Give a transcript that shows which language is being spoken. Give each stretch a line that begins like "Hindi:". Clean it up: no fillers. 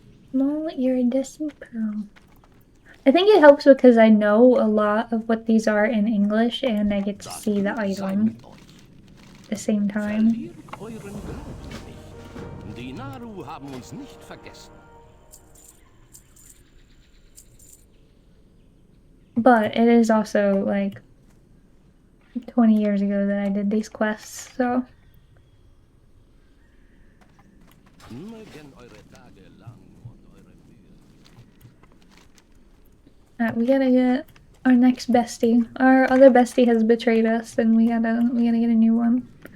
English: Small iridescent pearl. I think it helps because I know a lot of what these are in English and I get to see the item at the same time.
German: Verliert euren Glauben nicht. Die Naru haben uns nicht vergessen.
English: But it is also like 20 years ago that I did these quests, so.
German: Mögen eure Tage lang und eure Mühe.
English: Alright, we gotta get our next bestie. Our other bestie has betrayed us and we gotta get a new one.